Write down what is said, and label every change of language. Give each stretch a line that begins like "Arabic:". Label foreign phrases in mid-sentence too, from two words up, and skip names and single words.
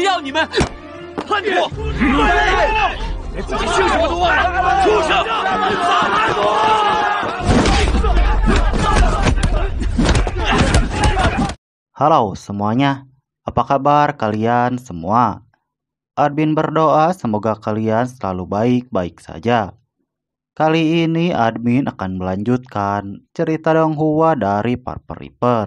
Chinese: 你们，叛徒！连自己姓什么都忘了，畜生！叛徒！
Indonesian: Halo semuanya, apa kabar kalian semua? Admin berdoa semoga kalian selalu baik-baik saja. Kali ini admin akan melanjutkan cerita Donghua dari Purple Reaper.